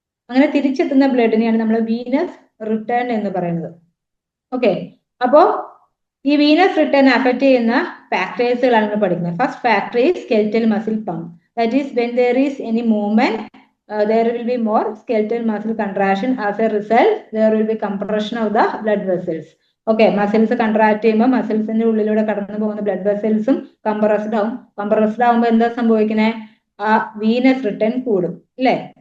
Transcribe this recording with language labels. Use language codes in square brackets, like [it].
[ml] അങ്ങനെ തിരിച്ചെത്തുന്ന ബ്ലഡിനെയാണ് നമ്മൾ വീനസ് റിട്ടേൺ എന്ന് പറയുന്നത്. ഓക്കെ, അപ്പോ ഈ വീനസ് റിട്ടേൺ അഫക്ട് ചെയ്യുന്ന ഫാക്ടേഴ്സുകളാണ് നമ്മൾ പഠിക്കുന്നത്. [en] First factor is skeletal muscle pump. That is when there is any movement there will be more skeletal muscle contraction. As a result, there will be compression of the blood vessels. [ml] Okay, muscles contract ചെയ്യുമ്പോൾ മസിൽസിന്റെ ഉള്ളിലൂടെ കടന്നു പോകുന്ന blood വെസൽസും compressed ആവും. Compressed ആവുമ്പോൾ എന്താ സംഭവിക്കുന്നത്? ആ venous return കൂടും അല്ലേ?